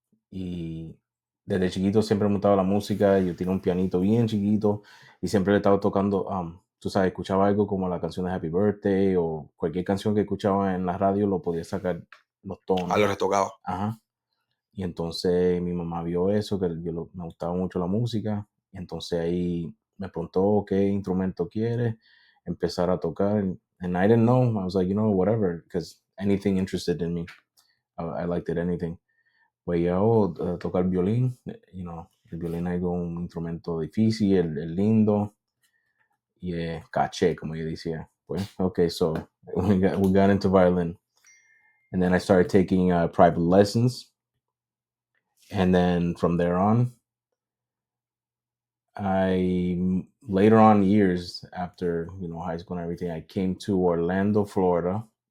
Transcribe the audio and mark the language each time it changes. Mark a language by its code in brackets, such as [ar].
[es] Y desde chiquito siempre me gustaba la música. Yo tenía un pianito bien chiquito y siempre le estaba tocando, tú sabes, escuchaba algo como la canción de Happy Birthday o cualquier canción que escuchaba en la radio, lo podía sacar los tonos. Lo retocaba. Ajá. Y entonces mi mamá vio eso, que me gustaba mucho la música. Y entonces ahí me preguntó qué instrumento quiere empezar a tocar. [en] And I didn't know. I was like, whatever, because anything interested in me. I liked it, anything. [es] Pues yo tocar violín, el violín es un instrumento difícil, el lindo y caché, como yo decía. [en] Pues, okay, so we got into violin. And then I started taking private lessons. And then from there on, later on years after, high school and everything, I came to Orlando, Florida.